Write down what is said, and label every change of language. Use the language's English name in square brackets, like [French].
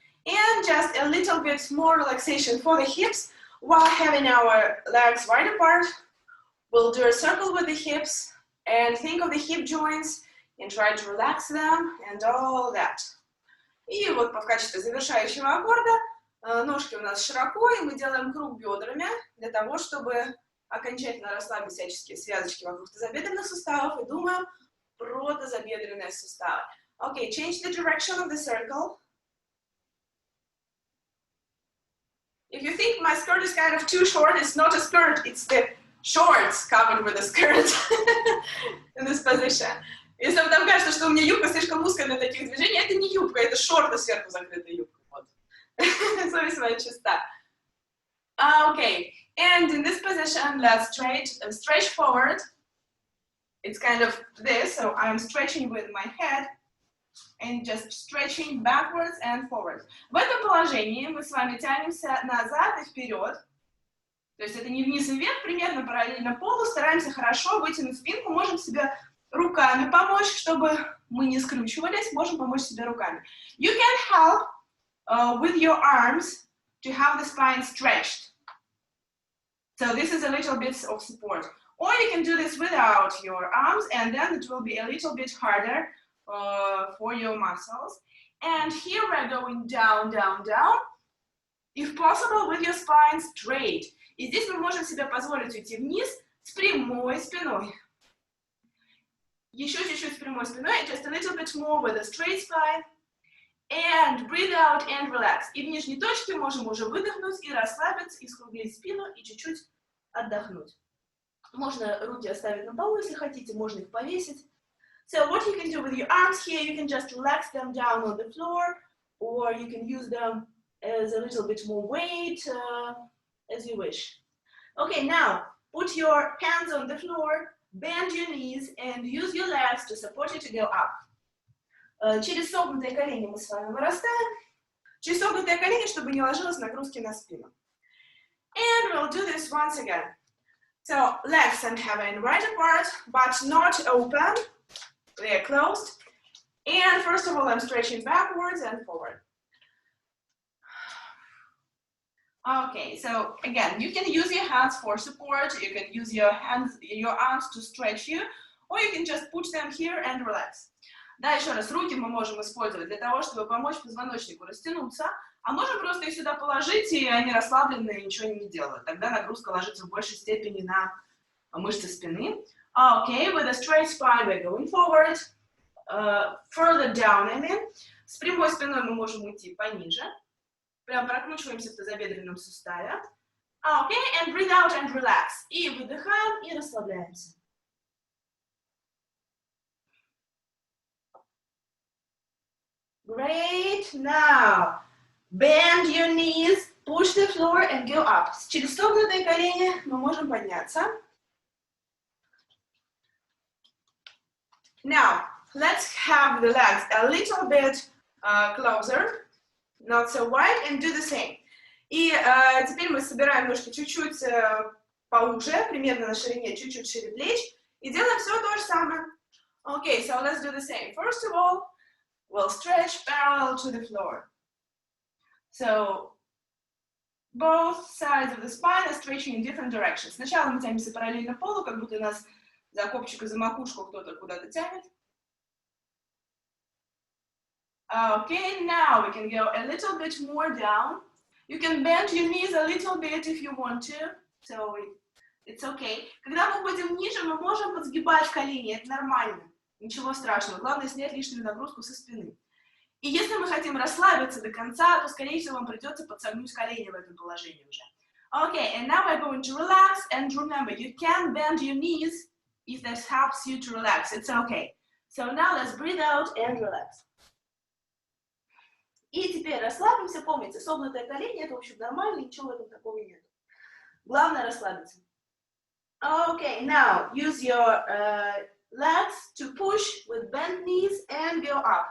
[English] And just a little bit more relaxation for the hips. While having our legs wide apart, we'll do a circle with the hips and think of the hip joints and try to relax them and all that. [Russian] И вот в качестве завершающего аккорда ножки у нас широко, и мы делаем круг бедрами для того, чтобы окончательно расслабить всяческие связочки вокруг тазобедренных суставов и думаем про тазобедренные суставы. [English] Okay, change the direction of the circle. If you think my skirt is kind of too short, it's not a skirt, it's the shorts covered with a skirt in this position. [Russian] Если вам там кажется, что у меня юбка слишком узкая для таких движений, это не юбка, это шорты сверху закрытая юбка. Вот. Совесть моя чиста. [English] Okay, and in this position, let's stretch forward. It's kind of this, so I'm stretching with my head. And just stretching backwards and forward. [Russian] В этом положении мы с вами тянемся назад и вперед. То есть это не вниз и вверх, примерно параллельно полу. Стараемся хорошо вытянуть спинку. Можем себе руками помочь, чтобы мы не скручивались. Можем помочь себе руками. [English] You can help with your arms to have the spine stretched. So this is a little bit of support. Or you can do this without your arms, and then it will be a little bit harder for your muscles. And here we're going down, down, down. If possible, with your spine straight. [Russian] И здесь мы можем себе позволить уйти вниз с прямой спиной. Еще чуть-чуть с прямой спиной, [English] just a little bit more with a straight spine. And breathe out and relax. [Russian] И в нижней точке можем уже выдохнуть и расслабиться, и скруглить спину, и чуть-чуть отдохнуть. Можно руки оставить на полу, если хотите, можно их повесить. [English] So what you can do with your arms here, you can just relax them down on the floor, or you can use them as a little bit more weight, as you wish. Okay, now put your hands on the floor, bend your knees, and use your legs to support you to go up. [Russian] Через согнутые колени мы с вами вырастаем. Через согнутые колени, чтобы не ложилось нагрузки на спину. [English] And we'll do this once again. So legs and heaven right apart, but not open. They are closed. And first of all, I'm stretching backwards and forward. Okay, so again, you can use your hands for support. You can use your arms to stretch you, or you can just put them here and relax. [Russian] Да, еще раз, руки мы можем использовать для того, чтобы помочь позвоночнику растянуться, а можем просто их сюда положить, и они расслабленные, ничего не делают. Тогда нагрузка ложится в большей степени на мышцы спины. [English] Okay, with a straight spine we're going forward, further down, I mean. [Russian] С прямой спиной мы можем уйти пониже. Прям прокручиваемся в тазобедренном суставе. [English] Okay, and breathe out and relax. [Russian] И выдыхаем, и расслабляемся. [English] Great. Now, bend your knees, push the floor and go up. [Russian] Через согнутые колени мы можем подняться. [English] Now, let's have the legs a little bit closer, not so wide, and do the same. [Russian] И теперь мы собираем ножки чуть-чуть поуже, примерно на ширине, чуть-чуть шире плеч, и делаем все то же самое. [English] Okay, so let's do the same. First of all, we'll stretch parallel to the floor. So, both sides of the spine are stretching in different directions. [Russian] Сначала мы тянемся параллельно полу, как будто нас за копчик и за макушку кто-то куда-то тянет. [English] Okay, now we can go a little bit more down. You can bend your knees a little bit if you want to. So, it's okay. [Russian] Когда мы уходим ниже, мы можем подсгибать колени, это нормально. Ничего страшного. Главное снять лишнюю нагрузку со спины. И если мы хотим расслабиться до конца, то, скорее всего, вам придется подсогнуть колени в этом положении уже. [English] Okay, and now we're going to relax. And remember, you can bend your knees if this helps you to relax. It's okay. So now let's breathe out and relax. [Russian] И теперь расслабимся. Помните, согнутые колени — это, в общем, нормально, ничего в этом такого нет. Главное расслабиться. [English] Okay, now use your legs to push with bent knees and go up.